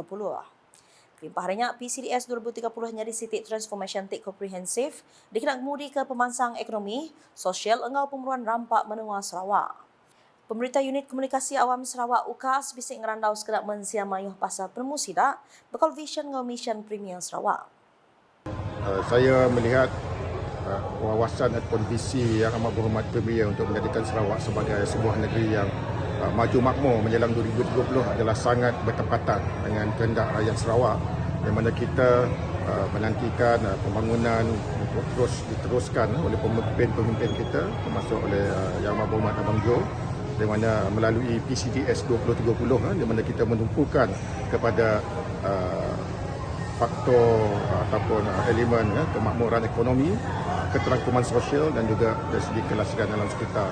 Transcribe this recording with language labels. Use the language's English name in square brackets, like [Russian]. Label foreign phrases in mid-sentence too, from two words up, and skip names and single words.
[Iban] Kelimpah harinya PCDS 2030 nyadi sitik transformation tik komprehensif dikenak mudi ke pemansang ekonomi, sosial engau pemeruan rampak menua Sarawak. Pemerintah Unit Komunikasi Awam Sarawak UKAS bisik ngerandau sekedar mensia mayuh pasal permusida bekal vision ngau mission Premier Sarawak. [Malay] Saya melihat wawasan ataupun visi yang amat berhormat Premier untuk menjadikan Sarawak sebagai sebuah negeri yang maju makmur menjelang 2030 adalah sangat bertepatan dengan kehendak rakyat Sarawak, di mana kita menantikan pembangunan untuk terus diteruskan oleh pemimpin-pemimpin kita termasuk oleh Yang Amat Berhormat Abang Jo, di mana melalui PCDS 2030 di mana kita menumpukan kepada faktor ataupun elemen kemakmuran ekonomi, keterangkuman sosial dan juga dari segi kelasiran alam sekitar.